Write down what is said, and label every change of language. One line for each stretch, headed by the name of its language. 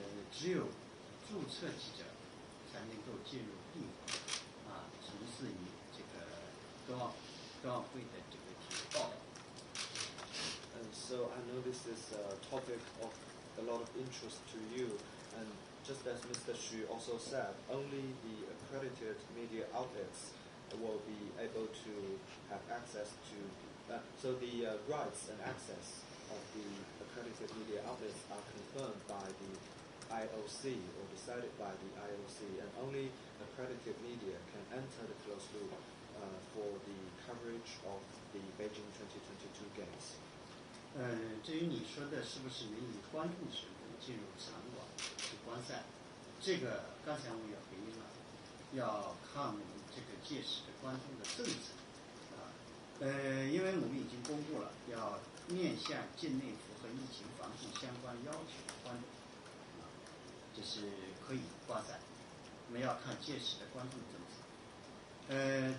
Chinese: 只有注册记者才能够进入闭环从事于这个冬奥会的这个体育报道。
English: And so I know this is a topic of a lot of interest to you, and just as Mr. Xu also said, only the accredited media outlets will be able to have access to, so the rights and access of the accredited media outlets are confirmed by the IOC or decided by the IOC, and only accredited media can enter the closed loop for the coverage of the Beijing 2022 Games.
Chinese: 至于你说的是不是能以观众身份进入场馆去观赛，这个刚才我也回应了，要看我们这个届时的观众的政策因为我们已经公布了要面向境内符合疫情防控相关要求的观众这是可以观赛，我们要看届时的观众政策。